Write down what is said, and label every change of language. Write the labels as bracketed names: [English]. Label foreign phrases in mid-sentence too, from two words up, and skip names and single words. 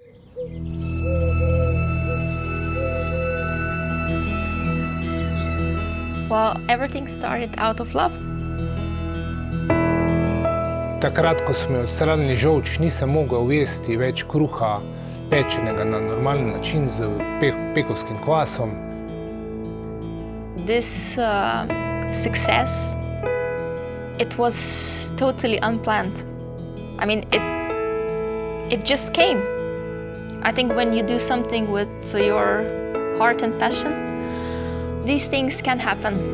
[English] Well, everything started out of love. [Slovenian] Takrat, ko smo odstranili žolč, nisem mogel jesti več kruha, pečenega na normalen način z pekovskim kvasom. [English] This success, it was totally unplanned. I mean, it just came. I think when you do something with your heart and passion, these things can happen.